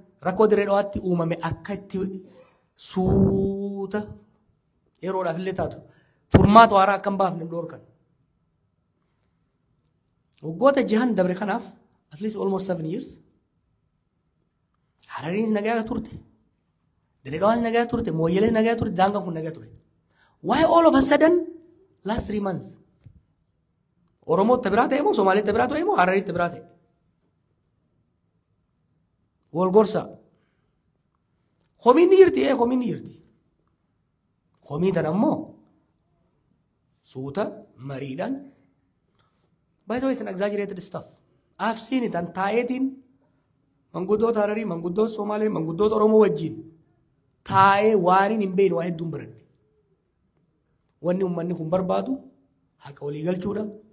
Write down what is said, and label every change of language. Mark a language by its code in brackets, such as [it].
[om] Rakkoo Dirree Dhawaatti uumame akka itti suuta yeroodhaaf illee taatu. Furmaata waaraa akka hin baafne dhoorkan. Waggoota jahan dabre kanaaf [en] at least almost 7 years. [om] Harariinis nagaa turte. Dirree Dhawaanis nagaa turte. Mooyyelees nagaa turte. Daangaan kun nagaa ture. [en] Why all of a sudden last 3 months [om] Oromoo tabiraate emo Somali tabiraate emo Harari tabiraate. Wal gorsa. Homiin yirti homiin yirti. Homii tan ammoo suuta mariidhaan. [en] By the way, it's an exaggerated stuff. I've seen it and [om] taayetiin manguddoota Hararii, manguddoota Somaalee, manguddoota Oromoo wajjin taayee waan hin beekne waa hedduun baranne. Wanni uummanni kun barbaadu haqa walii galchuudha.